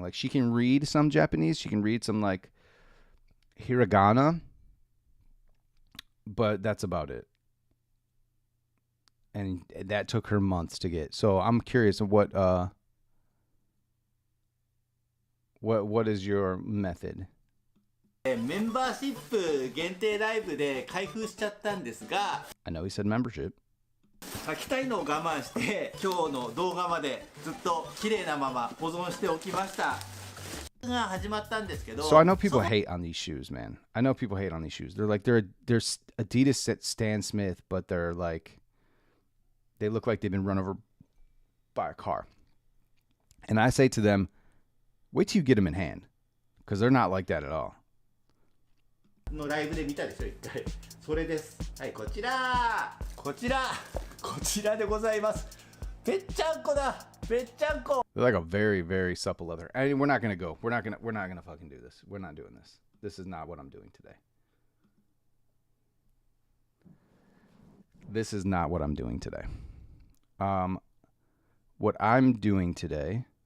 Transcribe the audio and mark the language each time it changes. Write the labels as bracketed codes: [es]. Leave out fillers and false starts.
[en] Like she can read some Japanese. She can read some like hiragana, but that's about it. And that took her months to get. So I'm curious of what is your method? [ja] メンバーシップ限定ライブで開封しちゃったんですが [en] I know he said membership. [ja] 書きたいのを我慢して今日の動画までずっと綺麗なまま保存しておきましたが始まったんですけど [en] So I know people hate on these shoes, man. I know people hate on these shoes. They're like they're Adidas Stan Smith, but they're like they look like they've been run over by a car. And I say to them, wait till you get them in hand, because they're not like that at all. [ja] のライブで見たでしょ一回それですはいこちらでございますぺっちゃんこだぺっちゃんこ [en] They're like a very, very supple leather. I mean, we're not gonna fucking do this. We're not doing this. This is not what I'm doing today. This is not what I'm doing today. What I'm doing today.